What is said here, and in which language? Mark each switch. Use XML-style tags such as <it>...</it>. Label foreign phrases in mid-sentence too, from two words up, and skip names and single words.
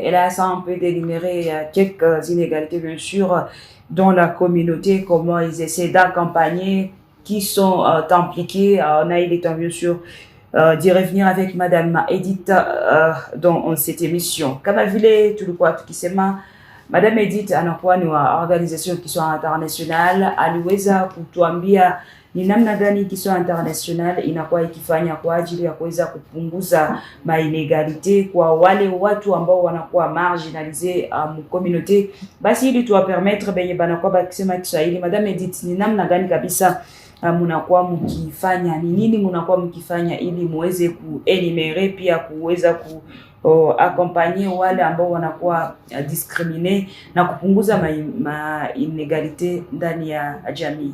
<fr>Et là, ça on peut d'énumérer quelques inégalités bien sûr dans la communauté, comment ils essaient d'accompagner, qui sont impliqués. On a eu le temps bien sûr d'y revenir avec Madame Edith dans cette émission. Comme vous voulez, tout le quoi, qui c'est Madame Edith</fr> <sw>anakuwa ni wa organisation</sw> <fr>Qui soit international,</fr> <sw>aliweza kutuambia ni namna gani Qui soit international inakuwa ikifanya kwa ajili ya kuweza kupunguza mainegalite kwa wale watu ambao wanakuwa marginalisé mu communauté. Basi ili tuwapermettre benye banakuwa bakisema Kiswahili, Madame Edith, ni namna gani kabisa munakuwa mkifanya, ni nini munakuwa mkifanya ili muweze kuenumere pia kuweza accompagner wale ambao wanakuwa discrimine na kupunguza inegalite ndani ya jamii?</sw>